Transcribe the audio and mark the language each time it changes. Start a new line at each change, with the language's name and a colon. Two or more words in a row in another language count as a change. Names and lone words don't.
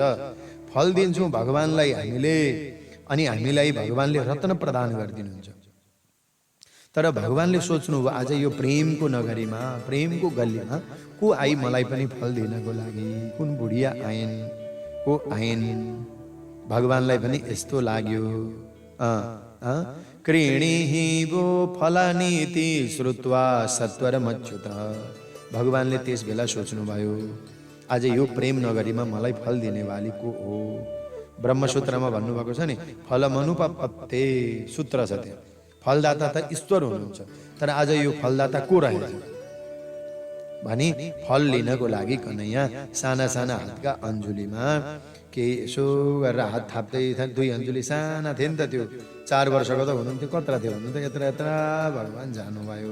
Nepali: फल दिन्छौँ भगवानलाई हामीले, अनि हामीलाई भगवानले रत्न प्रदान गरिदिनुहुन्छ। तर भगवानले सोच्नुभयो आज यो प्रेमको नगरीमा, प्रेमको गल्लीमा को आई मलाई पनि फल दिनको लागि। कुन बुढिया आइन्, को आइन्। भगवानलाई पनि यस्तो लाग्यो,
Sanskrit: कृणीहि वो फलानीति श्रुत्वा सत्वरमच्युत।
Nepali: भगवानले त्यस बेला सोच्नुभयो आज यो प्रेम नगरीमा मलाई फल दिनेवाली को हो। ब्रह्मसूत्रमा भन्नुभएको छ नि, फलमनुपपत्ते सूत्र छ त्यहाँ। फलदाता त ईश्वर हुनुहुन्छ, तर आज यो फलदाता को रहेछ भनी फल लिनको लागि कन्हैया साना साना हातका अन्जुलीमा के यसो गरेर हात थाप्दै, 2 अन्जुली साना थिए नि त, त्यो 4 वर्षको त हुनुहुन्थ्यो, कत्रा थियो भन्नु त, यत्र यत्र भगवान जानुभयो।